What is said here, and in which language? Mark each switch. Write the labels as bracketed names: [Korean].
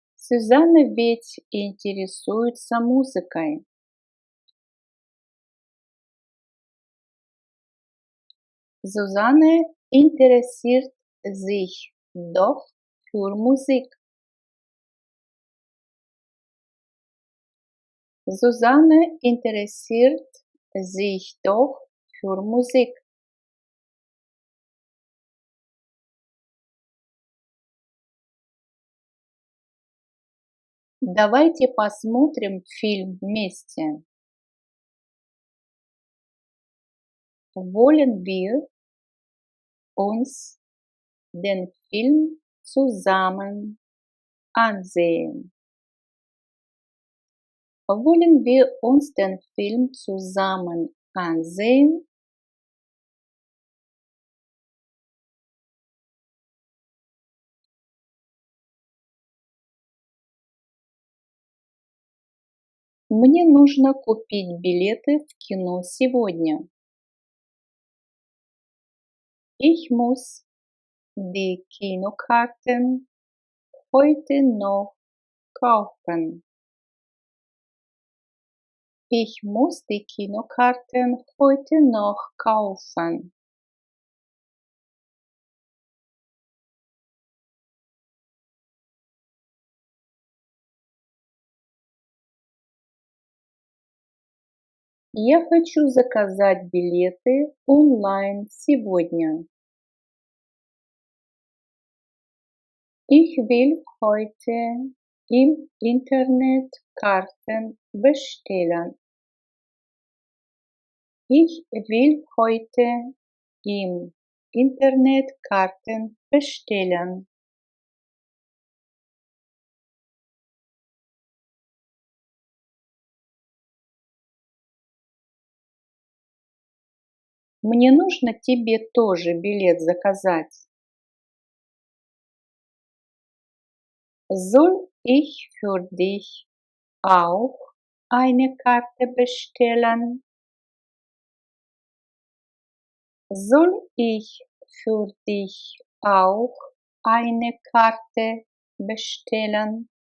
[Russian] Сюзанна ведь интересуется музыкой. [German] Susanne interessiert sich doch für Musik. Susanne interessiert sich doch für Musik. [Russian] Давайте посмотрим фильм вместе. [German] Wollen wir uns den Film zusammen ansehen? Wollen wir uns den Film zusammen ansehen? [Russian] Мне нужно купить билеты в кино сегодня. [German] Ich muss die Kinokarten heute noch kaufen. Ich muss die Kinokarten heute noch kaufen. [Russian] Я хочу заказать билеты онлайн сегодня. [German] Ich will heute im Internet Karten bestellen. Ich will heute im Internet Karten bestellen. [Russian] Мне нужно тебе тоже билет заказать. [German] Soll ich für dich auch eine Karte bestellen? Soll ich für dich auch eine Karte bestellen?